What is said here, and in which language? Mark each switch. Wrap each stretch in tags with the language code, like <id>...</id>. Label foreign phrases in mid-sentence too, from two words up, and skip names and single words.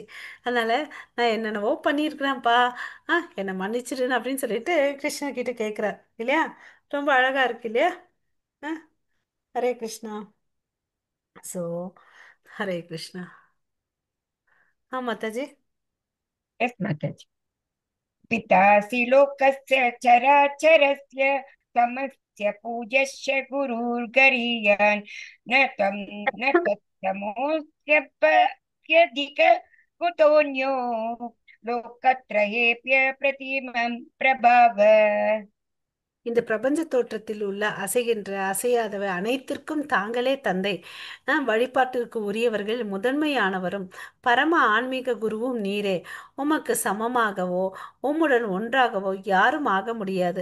<ta>அதனால நான் என்னென்னவோ பண்ணியிருக்கிறேன்ப்பா, என்னை மன்னிச்சிடுன்னு அப்படின்னு சொல்லிட்டு கிருஷ்ணா கிட்ட கேட்குறார் இல்லையா? ரொம்ப அழகா இருக்கு இல்லையா? ஆ, ஹரே கிருஷ்ணா. ஸோ ஹரே கிருஷ்ணா. மாதாஜி.</ta> <en>यस् माताजि।</en> <sa>पितासि लोकस्य चराचरस्य, समस्य पूज्यस्य गुरुर्गरीयान्, न त्वं न तत्समोऽस्त्यधिक कुतोऽन्यो, लोकत्रयेऽप्य प्रतिमं प्रभाव।</sa> <ta>இந்த பிரபஞ்ச தோற்றத்தில் உள்ள அசைகின்ற அசையாதவை அனைத்திற்கும் தாங்களே தந்தை. வழிபாட்டிற்கு உரியவர்கள் முதன்மையானவரும் பரம ஆன்மீக குருவும் நீரே. உமக்கு சமமாகவோ உம்முடன் ஒன்றாகவோ யாரும் ஆக முடியாது.</ta>